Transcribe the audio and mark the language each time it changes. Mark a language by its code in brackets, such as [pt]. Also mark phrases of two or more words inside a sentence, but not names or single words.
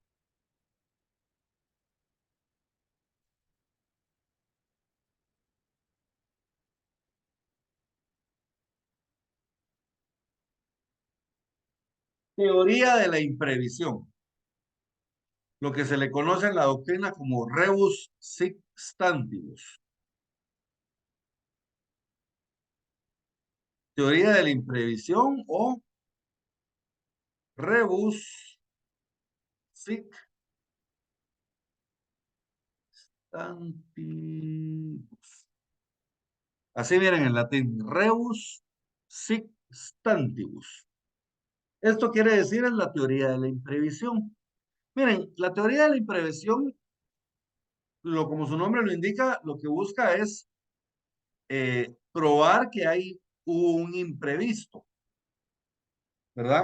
[es] Teoría de la imprevisión. Lo que se le conoce en la doctrina como [la] rebus sic stantibus. [es] Teoría de la imprevisión o [la] rebus sic stantibus. [es] Así vienen en latín, [la] rebus sic stantibus. [es] Esto quiere decir es la teoría de la imprevisión. Miren, la teoría de la imprevisión, como su nombre lo indica, lo que busca es probar que hay un imprevisto, ¿verdad?